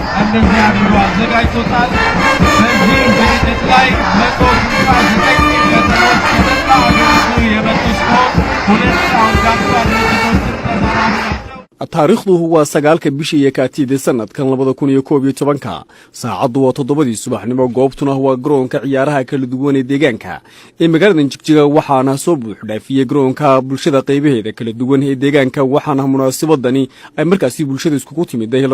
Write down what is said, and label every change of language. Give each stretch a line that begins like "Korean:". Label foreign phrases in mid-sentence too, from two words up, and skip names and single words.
Amharic: እንደዚህ አድርጎ አዘጋጅቶታል። በዚህ ዝግጅት ላይ 169 ከተሞች ከመላ ሀገሪቱ የመጡ ሲሆን 2 አንጋፋ ድርጅቶችን ተሳታፊ ናቸው።
Somali: taariikhdu waa 9 bishii Yakaatid sanadkan 2011 saacadu waa 7 subaxnimo goobtuna waa garoonka ciyaaraha kala duwan ee deegaanka ee magaalada Jigjiga waxaana soo buux dhaafiyay garoonka bulshada qaybaheeda kala duwan ee deegaanka waxaana munaasabadani ay markaasi bulshada isku timid ay